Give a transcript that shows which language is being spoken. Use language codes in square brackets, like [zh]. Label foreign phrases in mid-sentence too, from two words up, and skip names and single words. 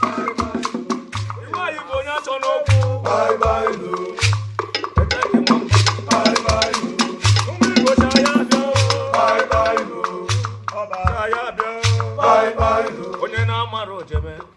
[ig] Iwe anyị bụ onye achọ n'okwu. [en] Bye bye, no. [ig] Eteghị m. [en] Bye bye, no. [ig] Ụmụ Igbo si anyị abịa o. [en] Bye bye, no. [ig] Si anyị abịa o. [en] Bye bye, no. [ig] Onye na-amara ojebe.